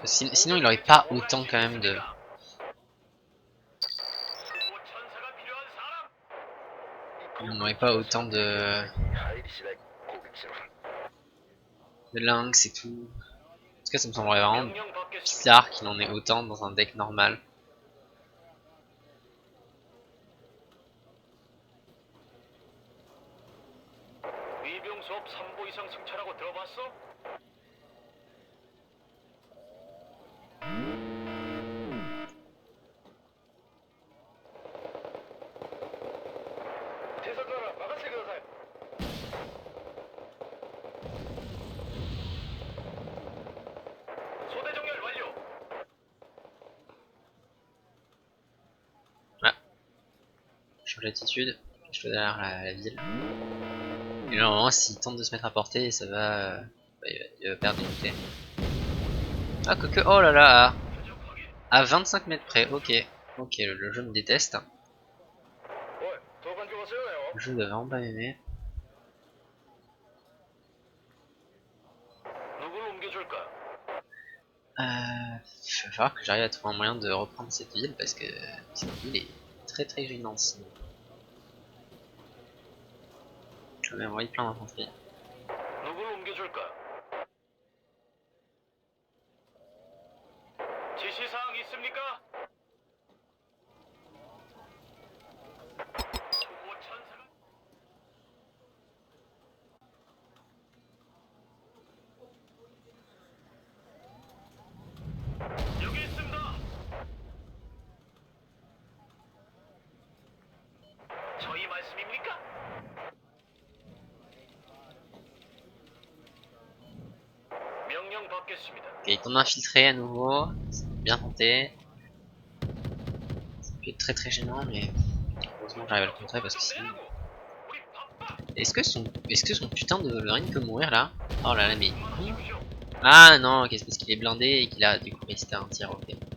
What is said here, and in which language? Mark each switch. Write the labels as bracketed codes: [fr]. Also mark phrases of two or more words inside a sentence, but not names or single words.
[fr] Sinon il aurait pas autant quand même de. Il n'aurait pas autant de lynx et tout. En tout cas ça me semblerait vraiment bizarre qu'il en ait autant dans un deck normal. [ko] 위병 수업 3보 이상 승차라고 들어봤어? 대사관아, 막았을 거야. 소대 정렬 완료. Ah. [fr] Je change d'attitude. Je suis derrière la ville. Et là normalement s'il tente de se mettre à portée ça va, il va perdre l'unité. Ah quoique, oh là là, à 25 mètres près, ok. Ok, le jeu me déteste. Le jeu doit vraiment pas m'aimer. Il va falloir que j'arrive à trouver un moyen de reprendre cette ville parce que cette ville est très très gênante sinon. Je vais envoyer plein d'infanterie. [ko] 지시사항 있습니까? 여기 있습니다. 저희 말씀입니까? 명령 받겠습니다. [fr] Ok, il tombe infiltré à nouveau. Bien tenté. Ça peut être très très gênant mais heureusement que j'arrive à le contrer parce que sinon. Est-ce que son putain de Wolverine peut mourir là? Oh là là mais. Ah non, ok, c'est parce qu'il est blindé et qu'il a du coup résisté à un tir, ok.